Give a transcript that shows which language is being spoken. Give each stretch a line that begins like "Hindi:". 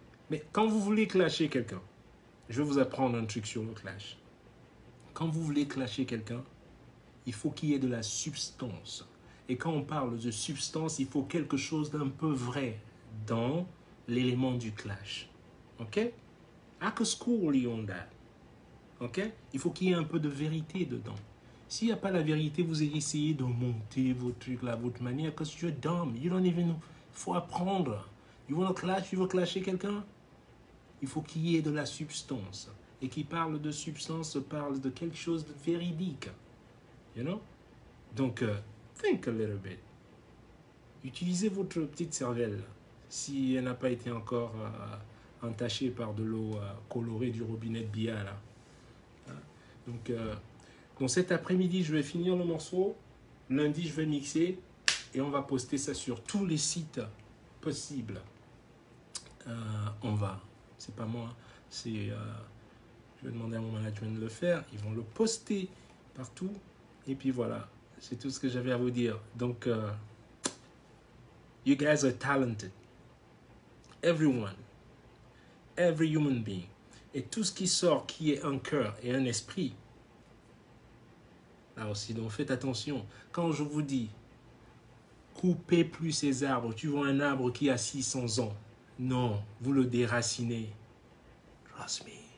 French: Mais quand vous voulez clasher quelqu'un, je vais vous apprendre un truc sur le clash. Quand vous voulez clasher quelqu'un, il faut qu'il y ait de la substance. Et quand on parle de substance, il faut quelque chose d'un peu vrai dans l'élément du clash. OK?
English: I could school you on that. OK?
French: Il faut qu'il y ait un peu de vérité dedans. S'il n'y a pas la vérité, vous essayez de monter vos trucs là, votre manière, parce que
English: you're dumb. You don't even know.
French: Il faut apprendre.
English: You want to clash?
French: Tu veux clasher quelqu'un? Il faut qu'il y ait de la substance. Et qui parle de substance parle de quelque chose de véridique.
English: You know?
French: Donc,
English: think a little bit.
French: Utilisez votre petite cervelle. Si elle n'a pas été encore entachée par de l'eau colorée du robinet de Bia, là. Donc cet après-midi, je vais finir le morceau. Lundi, je vais mixer. Et on va poster ça sur tous les sites possibles. On va. C'est pas moi. Je vais demander à mon management de le faire. Ils vont le poster partout. Et puis voilà. C'est tout ce que j'avais à vous dire.
English: Donc, you guys are talented. Everyone. Every human being.
French: Et tout ce qui sort, qui est un cœur et un esprit. Là aussi, donc faites attention. Quand je vous dis, coupez plus ces arbres. Tu vois un arbre qui a 600 ans. Non, vous le déracinez.
English: Trust me.